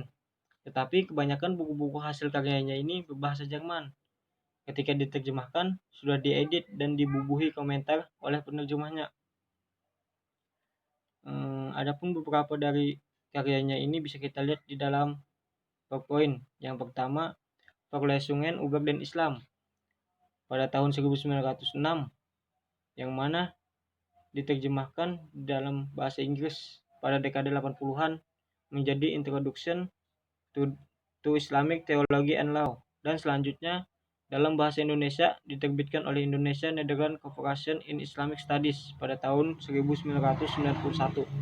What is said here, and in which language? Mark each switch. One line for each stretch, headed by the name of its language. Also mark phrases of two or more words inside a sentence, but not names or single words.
Indonesian: Tetapi kebanyakan buku-buku hasil karyanya ini berbahasa Jerman. Ketika diterjemahkan, sudah diedit dan dibubuhi komentar oleh penerjemahnya. Adapun beberapa dari karyanya ini bisa kita lihat di dalam PowerPoint. Yang pertama, Verlesungen über den Islam pada tahun 1906, yang mana diterjemahkan dalam bahasa Inggris pada dekade 80-an menjadi Introduction to Islamic Theology and Law, dan selanjutnya dalam bahasa Indonesia diterbitkan oleh Indonesia Netherlands Corporation in Islamic Studies pada tahun 1991.